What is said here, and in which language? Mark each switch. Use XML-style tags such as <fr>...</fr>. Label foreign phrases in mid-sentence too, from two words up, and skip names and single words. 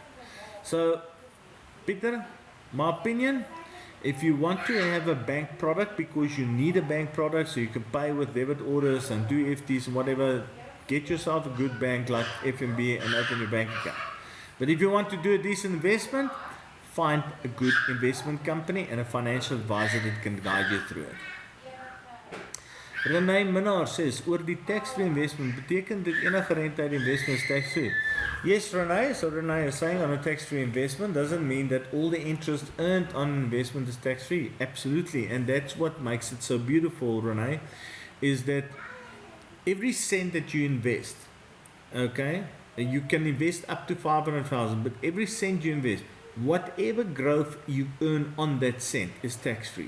<en>So, Peter, my opinion, if you want to have a bank product because you need a bank product so you can pay with debit orders and do FTs and whatever, get yourself a good bank like FNB and open your bank account. But if you want to do a decent investment, find a good investment company and a financial advisor that can guide you through it. Renee Minnar says,</en> <af>oor die</af> <en>tax-free investment,</en> <af>betekent dit enige rente uit investment is tax-free?</af> <en>Yes, Renee. So Renee is saying on a tax-free investment doesn't mean that all the interest earned on investment is tax-free. Absolutely. And that's what makes it so beautiful, Renee, is that every cent that you invest, okay, you can invest up to 500,000, but every cent you invest, whatever growth you earn on that cent is tax-free.</en>